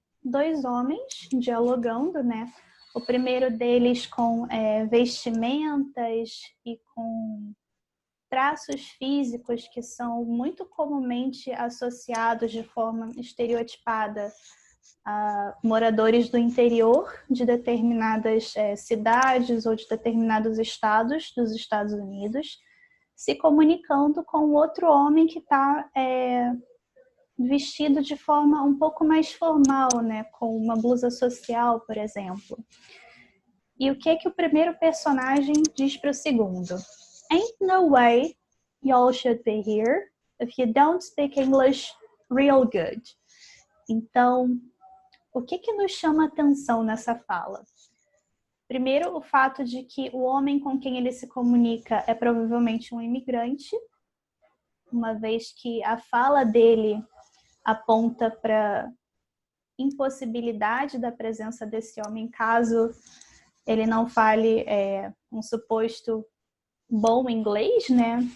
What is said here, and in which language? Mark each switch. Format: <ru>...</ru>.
<pt>Dois homens dialogando, né? O primeiro deles com vestimentas e com traços físicos que são muito comumente associados de forma estereotipada a moradores do interior de determinadas cidades ou de determinados estados dos Estados Unidos, se comunicando com outro homem que está vestido de forma um pouco mais formal, né, com uma blusa social, por exemplo. E o que o primeiro personagem diz para o segundo?</pt> <en>Ain't no way y'all should be here if you don't speak English real good.</en> <pt>Então, o que nos chama atenção nessa fala? Primeiro, o fato de que o homem com quem ele se comunica é provavelmente um imigrante, uma vez que a fala dele aponta para impossibilidade da presença desse homem caso ele não fale um suposto bom inglês, né?</pt>